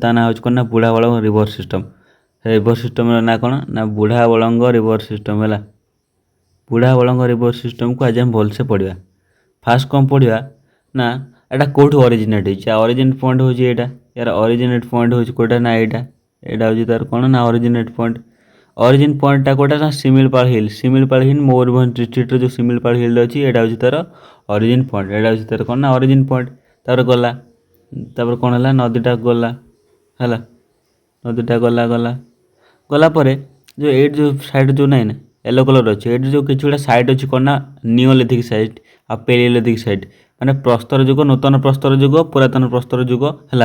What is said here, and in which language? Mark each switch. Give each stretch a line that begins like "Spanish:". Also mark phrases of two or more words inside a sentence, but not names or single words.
Odia: ତା ନାଁ ହେଉଛି କ'ଣ ନା ବୁଢ଼ା ବଳଙ୍ଗ
English: river system.
Odia: ସେ
English: river system's
Odia: ନାଁ କ'ଣ ନା ବୁଢ଼ା ବଳଙ୍ଗ
English: river system
Odia: ହେଲା। ବୁଢ଼ା ବଳଙ୍ଗ
English: river system
Odia: ଆଜି ଆମେ ଭଲସେ ପଢ଼ିବା। ଫାର୍ଷ୍ଟ କ'ଣ ପଢ଼ିବା ନା ଏଇଟା କେଉଁଠୁ ଅରିଜିନେଟ୍ ହେଇଛି।
English: originate point
Odia: ହେଉଛି ଏଇଟା। ୟାର
English: originate point
Odia: ହେଉଛି କେଉଁଟା ନା ଏଇଟା ହେଉଛି ତାର କ'ଣ ନା
English: originate point. origin point
Odia: କୋଟା ନା ଶିମିଳିପାଳ ହିଲ ମୟୂରଭଞ୍ଜ ଡିଷ୍ଟ୍ରିକ୍ଟର ଯେ ଶିମିଳିପାଳ ହିଲ ଅଛି ଏଇଟା ହେଉଛି ତାର
English: origin point.
Odia: ଏଇଟା ହେଉଛି ତାର କ'ଣ ନା
English: origin point.
Odia: ତାପରେ ଗଲା ତାପରେ କ'ଣ ହେଲା ନଦୀଟା ଗଲା ହେଲା। ନଦୀଟା ଗଲା ପରେ ଯେଉଁ ଏଇଠି ଯେଉଁ ସାଇଡ଼୍ ଯେଉଁ ନାହିଁ ନା
English: yellow colour
Odia: ଅଛି ଏଇଠି ଯେଉଁ କିଛି ଗୋଟେ ସାଇଟ୍ ଅଛି କ'ଣ ନା
English: Neolithic site
Odia: ଆଉ
English: Paleolithic site
Odia: ମାନେ ପ୍ରସ୍ତର ଯୁଗ ନୂତନ ପ୍ରସ୍ତର ଯୁଗ ପୁରାତନ ପ୍ରସ୍ତର ଯୁଗ ହେଲା।